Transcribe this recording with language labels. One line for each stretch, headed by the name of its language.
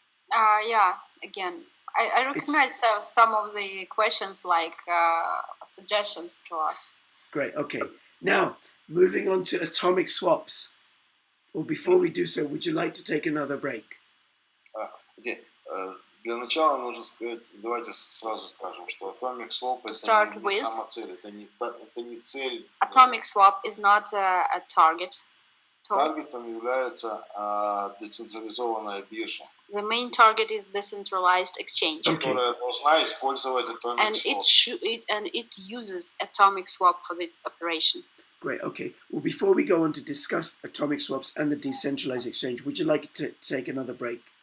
English: Yeah, again, I recognize some of the questions like suggestions to us. Great, okay. Now, moving on to atomic swaps. Or before we do so, would you like to take another break? Okay.
Russian: Для начала нужно сказать, давайте сразу скажем, что Atomic Swap это не сама цель, это не цель.
English: Atomic Swap is not a target.
Russian: Таргетом является децентрализованная биржа.
English: The main target is decentralized exchange.
Russian: Которая должна использовать Atomic Swap.
English: And it uses Atomic Swap for its operations. Great, okay. Well, before we go on to discuss atomic swaps and the decentralized exchange, would you like to take another break?